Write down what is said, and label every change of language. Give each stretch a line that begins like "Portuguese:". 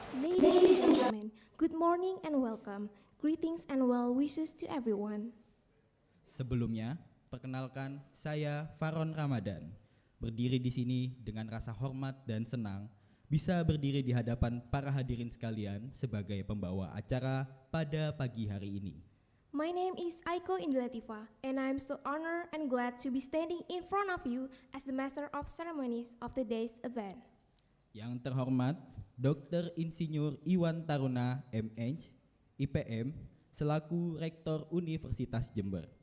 English: Ladies and gentlemen, good morning and welcome. Greetings and well wishes to everyone.
Indonesian: Sebelumnya, perkenalkan saya Faron Ramadan. Berdiri di sini dengan rasa hormat dan senang bisa berdiri di hadapan para hadirin sekalian sebagai pembawa acara pada pagi hari ini.
English: My name is Aiko Indilatifa, and I am so honored and glad to be standing in front of you as the Master of Ceremonies of today's event.
Indonesian: Yang terhormat, Dr. Insinyur Iwan Taruna, MH, IPM, selaku Rektor Universitas Jember.